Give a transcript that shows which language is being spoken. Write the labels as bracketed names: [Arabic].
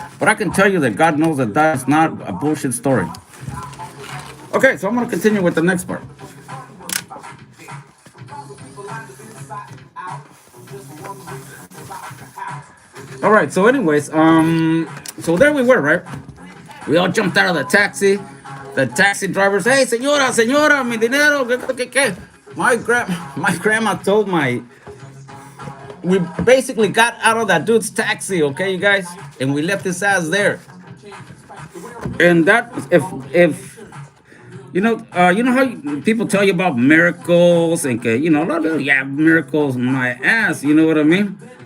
[English] But I can tell you that God knows that that's not a bullshit story. Okay, so I'm going to continue with the next part. All right, so anyways, so there we were, right? We all jumped out of the taxi. The taxi drivers, [Spanish] hey, señora, mi dinero, ¿qué? [English] My grandma told we basically got out of that dude's taxi, okay, you guys, and we left his ass there. And that, if how people tell you about miracles and a lot of people, yeah, miracles, my ass, you know what I mean?